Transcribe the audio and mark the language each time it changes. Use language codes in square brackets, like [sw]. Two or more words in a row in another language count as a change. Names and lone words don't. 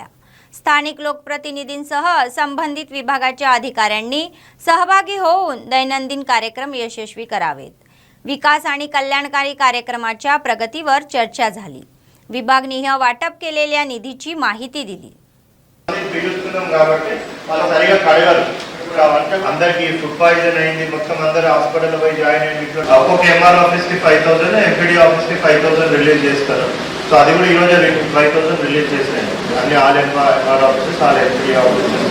[mr] स्थानिक लोकप्रतिनिधींसह संबंधित विभागाच्या अधिकाऱ्यांनी सहभागी होऊन दैनंदिन कार्यक्रम यशस्वी करावेत. विकास आणि कल्याणकारी कार्यक्रमाच्या प्रगतीवर चर्चा झाली. विभागनीय वाटप केलेल्या निधीची माहिती दिली. [te] అందరికి ఫుడ్ పాయిజన్ అయింది. మొత్తం అందరూ హాస్పిటల్ పోయి జాయిన్ అయ్యింది. ఒక్కొక్క MR ఆఫీస్ కి 5000, MPD ఆఫీస్ కి 5000 రిలీజ్ చేస్తారు. సో అది కూడా ఈ రోజు 5000 రిలీజ్ చేశారు. అన్ని [en] all MR offices, all MPD offices.